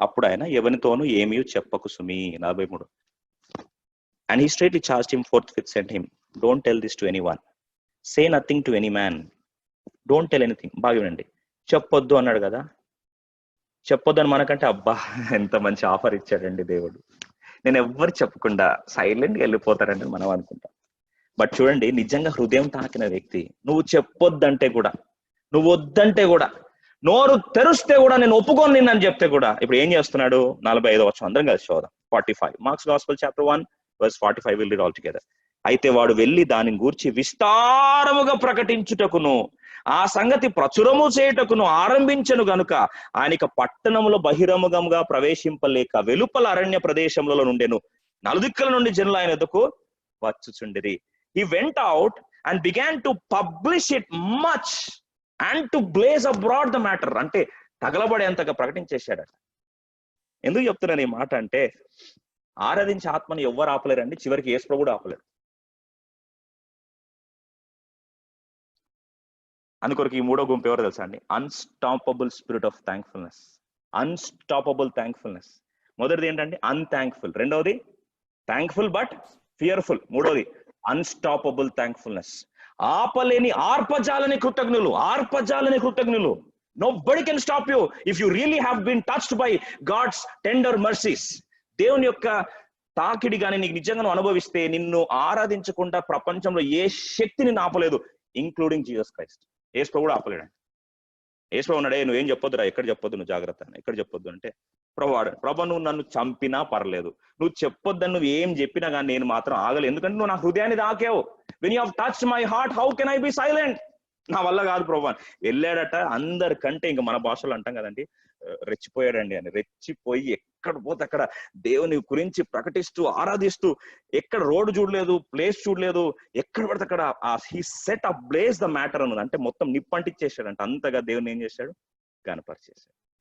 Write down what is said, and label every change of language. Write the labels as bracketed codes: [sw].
[te] అప్పుడు ఆయన ఎవరితోనూ ఏమీ చెప్పకు సుమి. 43. [en] And he straightly charged him forthwith, sent him, don't tell this to anyone, say nothing to any man, don't tell anything. [te] బాగా వినండి, చెప్పొద్దు అన్నాడు కదా. చెప్పొద్దు అని మనకంటే అబ్బా ఎంత మంచి ఆఫర్ ఇచ్చాడండి దేవుడు, నేను ఎవ్వరు చెప్పకుండా సైలెంట్గా వెళ్ళిపోతారండి మనం అనుకుంటాం. బట్ చూడండి, నిజంగా హృదయం తాకిన వ్యక్తి, నువ్వు చెప్పొద్దంటే కూడా, నువ్వు వద్దంటే కూడా, నోరు తెరుస్తే కూడా నేను ఒప్పుకొని నిన్నని చెప్తే కూడా ఇప్పుడు ఏం చేస్తున్నాడు? 45 వచనం అందరం కలిసి చూద్దాం. [en] 45 Mark's gospel chapter 1 verse 45 will read all together. [te] అయితే వాడు వెళ్ళి దాని గూర్చి విస్తారముగా ప్రకటించుటకును ఆ సంగతి ప్రచురము చేయుటకును ఆరంభించను గనుక ఆయనక పట్టణములో బహిరంగంగా ప్రవేశింపలేక వెలుపల అరణ్య ప్రదేశములలో నుండెను. నలుదిక్కుల నుండి జనులు ఆయన ఎదుకు వచ్చుచుండిరి. [en] He went out and began to publish it much and to blaze abroad the matter. [te] అంటే తగలబడేంతగా ప్రకటించేశాడట. ఎందుకు చెప్తున్నాను ఈ మాట అంటే, ఆరాధించే ఆత్మను ఎవ్వరు ఆపలేరండి, చివరికి యేసు ప్రభువు కూడా ఆపలేరు. అందుకొరకు ఈ మూడో గుంపు ఎవరు తెలుసా అండి? [en] Unstoppable spirit of thankfulness. Unstoppable thankfulness. [te] మొదటిది ఏంటండి? అన్థ్యాంక్ఫుల్. రెండవది [en] Thankful but fearful. [te] మూడవది [en] Unstoppable thankfulness. [te] ఆపలేని ఆర్పజాలని కృతజ్ఞులు. [en] Nobody can stop you if you really have been touched by God's tender mercies. [te] దేవుని యొక్క తాకిడి కానీ నీకు నిజంగా అనుభవిస్తే నిన్ను ఆరాధించకుండా ప్రపంచంలో ఏ శక్తి నిన్ను ఆపలేదు, [en] Including Jesus Christ. [te] యేసు ప్రభువు కూడా ఆపలేడు. యేసు ప్రభువు ఉన్నాడే, నువ్వేం చెప్పొద్దురా, ఎక్కడ చెప్పొద్దు, నువ్వు జాగ్రత్త, ఎక్కడ చెప్పొద్దు అంటే, ప్రభు నువ్వు నన్ను చంపినా పర్లేదు, నువ్వు చెప్పొద్దని నువ్వు ఏం చెప్పినా కానీ నేను మాత్రం ఆగలేదు, ఎందుకంటే నువ్వు నా హృదయాన్ని తాకావు. [en] When you have touched my heart, how can I be silent? [te] నా వల్ల కాదు ప్రభు అని వెళ్ళాడట. అందరికంటే ఇంకా మన భాషలో అంటాం కదండి, రెచ్చిపోయాడండి అని. రెచ్చిపోయి ఎక్కడ పోతే అక్కడ దేవుని గురించి ప్రకటిస్తూ ఆరాధిస్తూ, ఎక్కడ రోడ్డు చూడలేదు, ప్లేస్ చూడలేదు, ఎక్కడ పడితే అక్కడ [en] he set ablaze the matter [te] అన్నది. అంటే మొత్తం నిప్పంటిచ్చేసాడంట. అంతగా దేవుని ఏం చేశాడు? గణపరిచేశాడు.